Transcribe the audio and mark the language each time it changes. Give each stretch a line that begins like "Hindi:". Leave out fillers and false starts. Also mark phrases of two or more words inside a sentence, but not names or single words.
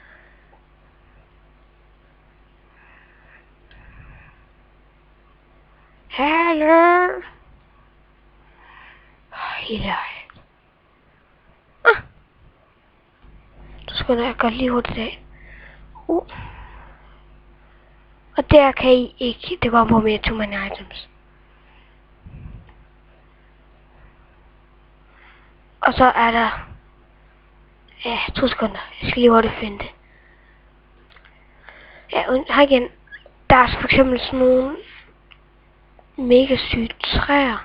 Danish: Hallo. Helt ærligt. Så skal jeg godt lige hurtigt af. Og der kan I ikke. Det går på mere
English: too many items.
Danish: Og så er der. Ja, 2 sekunder. Jeg skal lige hurtigt finde det. Ja, og her igen. Der er for eksempel sådan nogle mega syge træer.